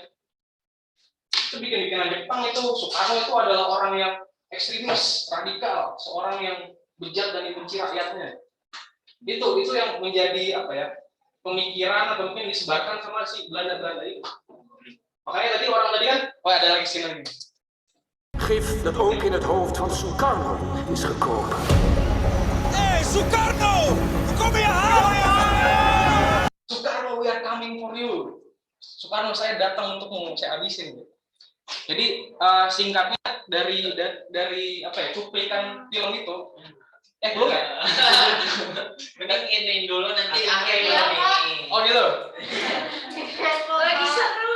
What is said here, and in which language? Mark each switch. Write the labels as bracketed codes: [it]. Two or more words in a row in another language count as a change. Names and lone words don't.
[id] Itu bikin-bikinan Jepang itu Soekarno itu adalah orang yang ekstremis, radikal, seorang yang bejat dan dibenci rakyatnya. Itu yang menjadi apa ya pemikiran atau mungkin disebarkan sama si Belanda itu. Makanya tadi orang tadi kan, ada lagi sini lagi. [nl] Gif dat ook in het hoofd van Sukarno is gekomen. Hey, Sukarno! We komen je halen! [en] Sukarno, we are coming for you. [id] Sukarno, saya datang untukmu, saya habisin. Jadi singkatnya dari apa ya cuplikan film itu belum ya? Mending ini dulu nanti akhir Iya, ini. Oh gitu. Lagi seru